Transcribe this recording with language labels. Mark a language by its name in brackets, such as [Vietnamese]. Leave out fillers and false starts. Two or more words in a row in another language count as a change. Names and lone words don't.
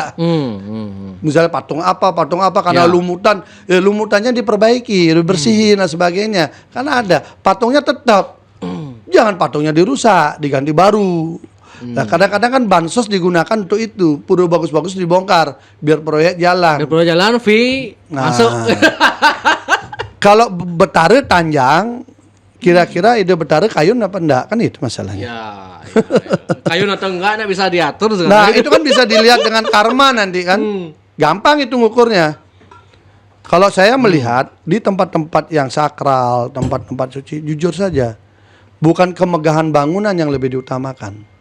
[Indonesian] Misalnya patung apa karena lumutan, lumutannya diperbaiki, dibersihin dan sebagainya. Karena ada patungnya tetap, jangan patungnya dirusak, diganti baru. Nah kadang-kadang kan bansos digunakan untuk itu, pura bagus-bagus dibongkar biar proyek jalan. Biar proyek jalan, masuk. Kalau Betara Tanjang, kira-kira ide Betara kayun apa enggak, kan itu masalahnya. Ya. Kayun atau enggak bisa diatur. Nah itu kan bisa dilihat dengan karma nanti kan, gampang itu ngukurnya. Kalau saya melihat di tempat-tempat yang sakral, tempat-tempat suci, jujur saja, bukan kemegahan bangunan yang lebih diutamakan.